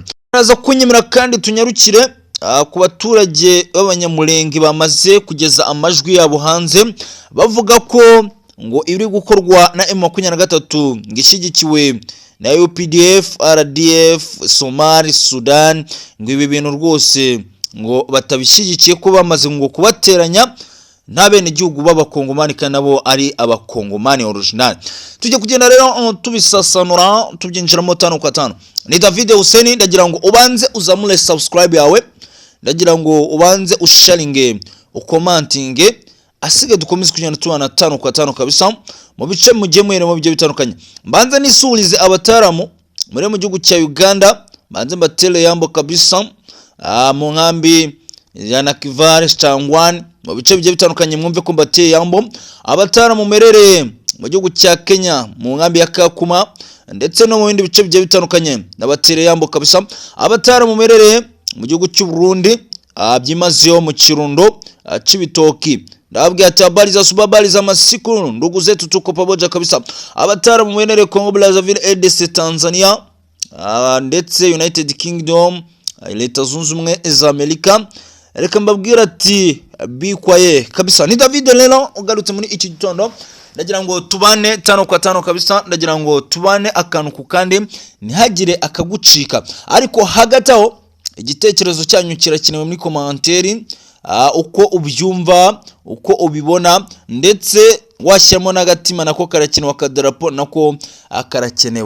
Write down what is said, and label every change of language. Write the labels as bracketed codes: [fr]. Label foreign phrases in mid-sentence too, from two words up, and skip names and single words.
[rw] Araza kunyemera kandi tunyarukire ku baturage b'abanyamulenge bamaze kugeza amajwi yabo hanze bavuga ko ngo iri gukorwa na M23 ngishyigikiwe na UPDF, RDF, Somali, Sudan, ngo ibi bintu rwose ngo batabishyigikiye, ko bamaze ngo kubateranya nta bene igihugu b'abakongomani kandi nabo ari abakongomani original. Tujye kugenda rero tubisasanura tubyinjiramo [sw] tano kwa tano. [rw] Ni David Hussein, ndagira ngo ubanze uzamure subscribe yawe, ndagira ngo ubanze usharinge, ukomantinge, asige dukomeze kugenda tubana [sw] tano kwa tano [rw] kabisa mu bice mugiye muheremo bigiye bitandukanye. Mbanze nisurize abataramu muri mu gihugu cya Uganda, mbanze mbatele yambo kabisa mu nkambi ya Nakivale Changwan, mu bice bigiye bitandukanye mwumve ko mbateye yambo. Abataramu merere mu gihugu cya Kenya mu nkambi ya Kakuma ndetse no mu bindi bice bigiye bitandukanye nabatele yambo kabisa. Abataramu merere mu gihugu cy'u Burundi byimazeyo mu Kirundo Cibitoki, ndababwira ati [sw] habari za subabari za masiku ndugu zetu tuko pamoja kabisa. [rw] Abataramu mwenere Congo Brazzaville, RDC, Tanzania ndetse United Kingdom, Leta Zunze Ubumwe za Amerika, reka mbabwira ati bikwaye kabisa. Ni David rero ugarutse muri iki gitondo, ndagira ngo tubane [sw] tano kwa tano [rw] kabisa, ndagira ngo tubane akantu ku kandi ntihagire akagucika. Ariko hagati aho igitekerezo cyanyu kirakenewe muri komanteri, uko ubyumva, uko ubibona, ndetse washyiramo n'agatima nako karakenewe, akadarapo nako akarakenewe.